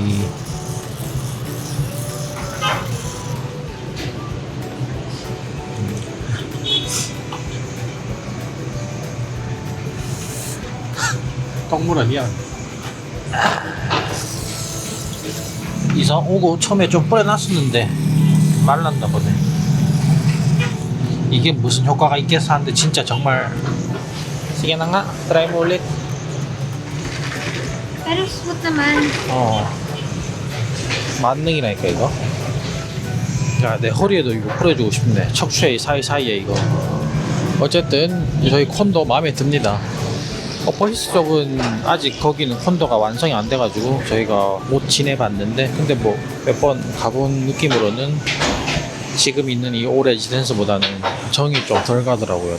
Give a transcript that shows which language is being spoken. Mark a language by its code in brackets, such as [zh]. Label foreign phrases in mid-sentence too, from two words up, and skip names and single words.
[ko] 똥물 아니야. 이사 오고 처음에 좀 뿌려놨었는데 말랐나 보네. 이게 무슨 효과가 있겠어 하는데 진짜 정말. [tl] Sige na nga, try mo ulit. Pero smooth naman. [ko] 만능이라니까 이거. 야, 내 허리에도 이거 뿌려주고 싶네. 척추의 사이사이에 이거. 어쨌든 저희 콘도 마음에 듭니다. 어퍼시스 쪽은 아직 거기는 콘도가 완성이 안 돼가지고 저희가 못 지내봤는데, 근데 뭐 몇 번 가본 느낌으로는 지금 있는 이 올 레지던스보다는 정이 좀 덜 가더라고요.